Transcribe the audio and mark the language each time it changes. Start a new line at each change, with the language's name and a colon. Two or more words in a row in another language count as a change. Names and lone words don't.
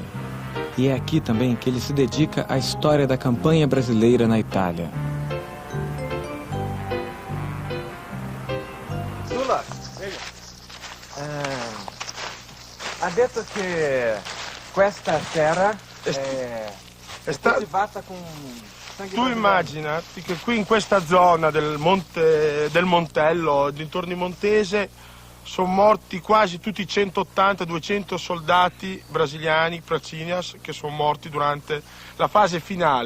Portuguese: E é aqui também que ele se dedica à história da campanha brasileira na Itália.
Italian: Sula, venga. Ha detto che questa terra è coltivata con sangue. Tu immaginati che qui in questa zona del Montello, dintorni Montese, sono morti quasi tutti 180-200 soldati brasiliani, Pracinhas, che sono morti durante la fase finale.